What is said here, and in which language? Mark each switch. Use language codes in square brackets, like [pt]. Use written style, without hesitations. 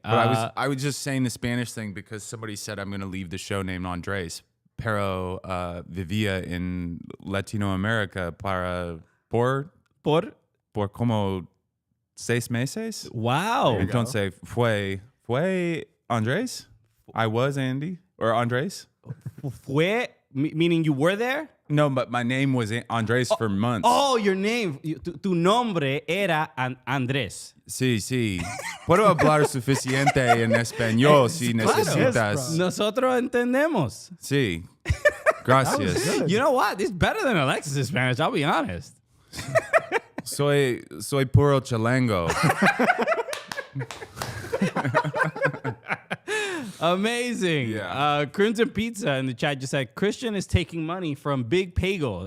[en] But I was just saying the Spanish thing because somebody said I'm going to leave the show named Andres. [es] Pero vivía en Latinoamérica por como 6 meses. [en] Wow. [es] Entonces fue Andres. [en] I was Andy or Andres. Fue, meaning you were there? No, but my name was Andres for months. Oh, your name, [es] tu nombre era Andrés. Sí. Puedo hablar suficiente en español si necesitas. Nosotros entendemos. Sí. Gracias. [en] You know what? It's better than Alexis' Spanish, I'll be honest. [es] Soy puro chalango. [en] Amazing. Yeah. Crimson Pizza in the chat just said, Christian is taking money from Big Bagel.